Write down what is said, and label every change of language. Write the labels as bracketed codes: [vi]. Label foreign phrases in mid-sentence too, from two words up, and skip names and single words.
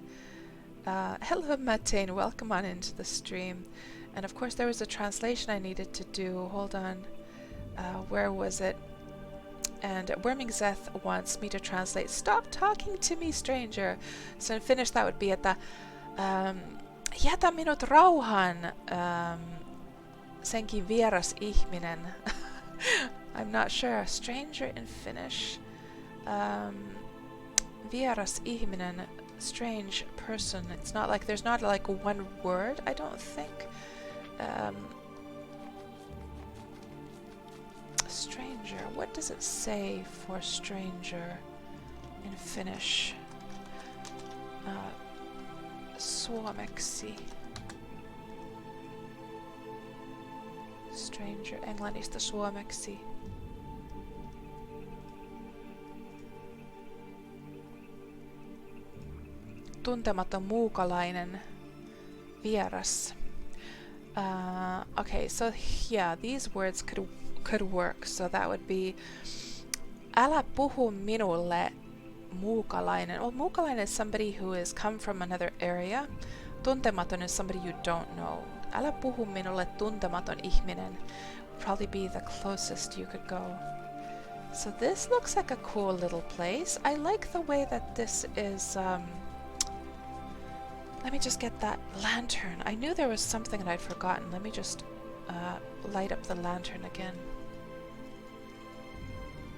[en] Hello Matane, welcome on into the stream. And of course there was a translation I needed to do. Hold on. Where was it? And Worming Zeth wants me to translate. Stop talking to me, stranger. So in Finnish that would be [fi] että jätä minut rauhaan. Senkin vieras ihminen. [en] I'm not sure. Stranger in Finnish. [fi] Vieras ihminen, [en] strange person. It's not like there's not like one word, I don't think. Stranger. What does it say for stranger in Finnish? [fi] Suomeksi. Stranger, englannista suomeksi. Tuntematon muukalainen, vieras. [en] Okay, so yeah, these words could work. So that would be, [fi] älä puhu minulle, muukalainen. [en] Well, muukalainen is somebody who has come from another area. Tuntematon is somebody you don't know. [fi] Älä puhu minulle, tuntematon ihminen. [en] Would probably be the closest you could go. So this looks like a cool little place. I like the way that this is... Let me just get that lantern. I knew there was something that I'd forgotten. Let me just light up the lantern again.